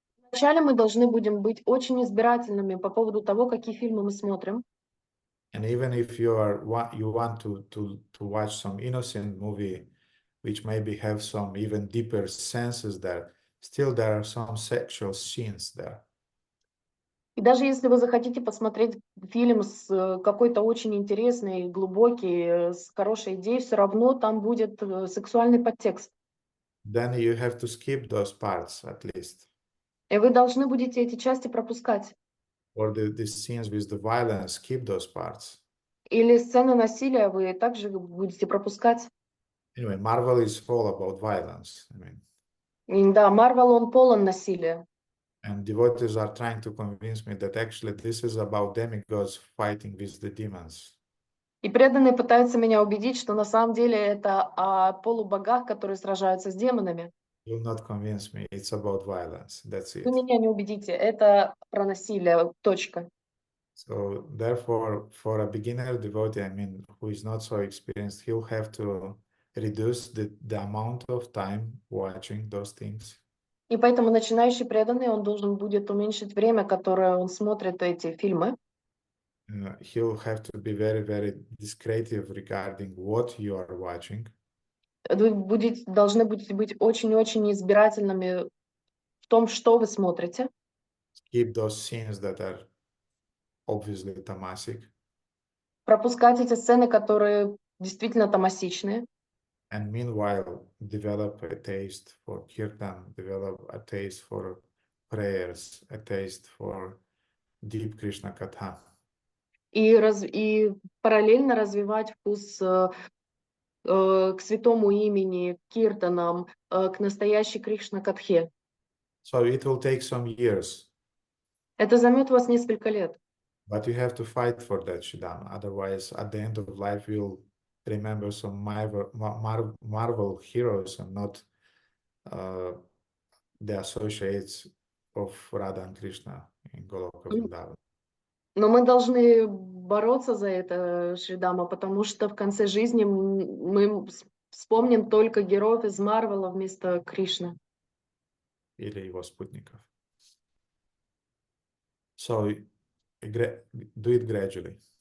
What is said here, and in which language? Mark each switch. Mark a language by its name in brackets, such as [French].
[Russian] Вначале мы должны будем быть очень избирательными по поводу того, какие фильмы мы смотрим. [English] And even if you want to watch some innocent movie, which maybe have some even deeper senses there, still there are some sexual scenes there. [Russian] И даже если вы захотите посмотреть фильм с какой-то очень интересный, глубокий, с хорошей идеей, все равно там будет сексуальный подтекст. [English] Then you have to skip those parts at least. [Russian] И вы должны будете эти части пропускать. [English] Or the scenes with the violence, skip those parts. [Russian] Или сцены насилия вы также будете пропускать. [English] Anyway, Marvel is all about violence. I mean, [Russian] И да, Марвел, он полон насилия. [English] and devotees are trying to convince me that actually this is about demigods fighting with the demons. [Russian] И преданные пытаются меня убедить, что на самом деле это о полубогах, которые сражаются с демонами. [English] You will not convince me. It's about violence. That's it. [Russian] Вы меня не убедите, это про насилие, точка. [English] So therefore, for a beginner devotee, I mean, who is not so experienced, he'll have to reduce the amount of time watching those things. [Russian] И поэтому начинающий преданный, он должен будет уменьшить время, которое он смотрит эти фильмы. [English] He'll have to be very, very discretive regarding what you are watching. [Russian] Вы должны будете быть очень-очень избирательными в том, что вы смотрите. [English] Keep those scenes that are obviously tamasic. [Russian] Пропускать эти сцены, которые действительно тамасичные. [English] And meanwhile, develop a taste for kirtan, develop a taste for prayers, a taste for deep Krishna Katha. [Russian] И параллельно развивать вкус к святому имени, к киртанам, к настоящей Кришна-катхе. [English] So it will take some years. [Russian] Это займет у вас несколько лет. [English] But you have to fight for that, Shidam. Otherwise, at the end of life, you'll remember some Marvel heroes and not the associates of Radha and Krishna in Goloka Vrindavan. [Russian] Но мы должны бороться за это, Шридама, потому что в конце жизни мы вспомним только героев из Марвела вместо Кришны. или его спутников. [English] So do it gradually.